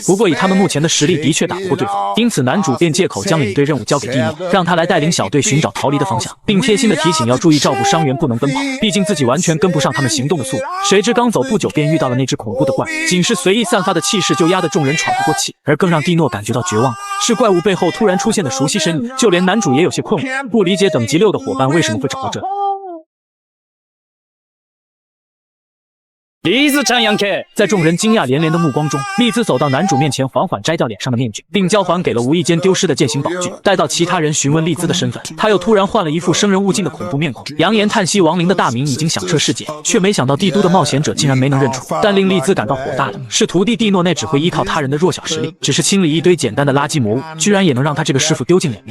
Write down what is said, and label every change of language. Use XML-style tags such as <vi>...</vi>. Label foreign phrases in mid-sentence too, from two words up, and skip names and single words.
<zh>不过以他们目前的实力，的确打不过对方，因此男主便借口将领队任务交给蒂诺，让他来带领小队寻找逃离的方向，并贴心的提醒要注意照顾伤员，不能奔跑，毕竟自己完全跟不上他们行动的速度。谁知刚走不久便遇到了那只恐怖的怪物，仅是随意散发的气势就压得众人喘不过气。而更让蒂诺感觉到绝望的是怪物背后突然出现的熟悉身影，就连男主也有些困惑，不理解等级6的伙伴为什么会找到这里。</zh> <ja>リズちゃんやんけ！</ja> <zh>在众人惊讶连连的目光中，丽兹走到男主面前，缓缓摘掉脸上的面具，并交还给了无意间丢失的剑形宝具。待到其他人询问丽兹的身份，他又突然换了一副生人勿近的恐怖面孔，扬言叹息亡灵的大名已经响彻世界，却没想到帝都的冒险者竟然没能认出。但令丽兹感到火大的是，徒弟蒂诺那只会依靠他人的弱小实力，只是清理一堆简单的垃圾魔物，居然也能让他这个师傅丢尽脸面。</zh>